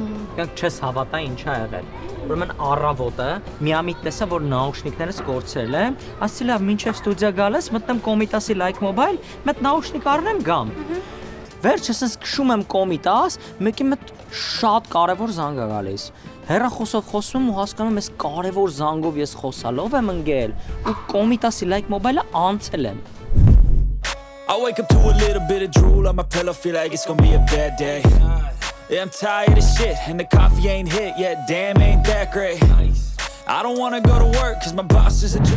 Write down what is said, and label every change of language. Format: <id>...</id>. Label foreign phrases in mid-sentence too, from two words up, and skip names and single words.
<hy>Կյանք չես հավատա ինչ ա եղել։ Ուրեմն առավոտը միամիտ տեսա, որ նաուշնիկներս կորցրել եմ, ասացի լավ, մինչև ստուդիա գալիս մտնեմ Կոմիտասի Like Mobile, մեկ նաուշնիկ առնեմ գամ։ Վերջս ես քշում եմ Կոմիտաս, մեկի մոտ շատ կարևոր զանգ ա գալիս։ Հեռախոսով խոսում եմ ու հասկանում ես կարևոր զանգով ես խոսալով եմ ընկել ու Կոմիտասի Like Mobile-ը անցել եմ։</hy> <en>I wake up to a little bit of drool on my pillow, feel like it's gonna be a bad day. Yeah, I'm tired of shit, and the coffee ain't hit yet, damn, ain't that great. I don't wanna go to work, cause my boss is a jerk.</en>